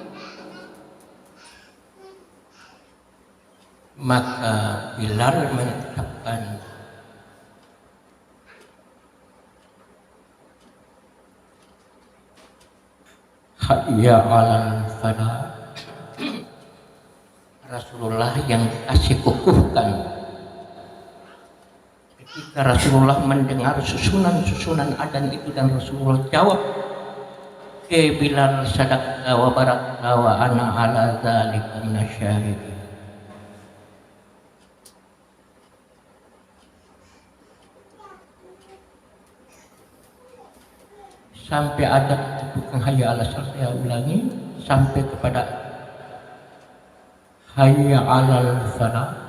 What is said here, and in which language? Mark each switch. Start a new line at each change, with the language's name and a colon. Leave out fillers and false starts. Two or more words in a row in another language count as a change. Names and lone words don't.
Indonesian: Maka Bilal mengucapkan
Arabic: حي على الفلاح.
Indonesian: Rasulullah yang kasih kukuhkan. Ketika Rasulullah mendengar susunan adzan itu dan Rasulullah jawab ke Bilal,
Arabic: صدقت وبررت وأنا على ذلك من الشاهدين.
Indonesian: Sampai ada bukan
Arabic: حي على الصلاة,
Indonesian: saya ulangi sampai kepada
Arabic: حي على الفلاح.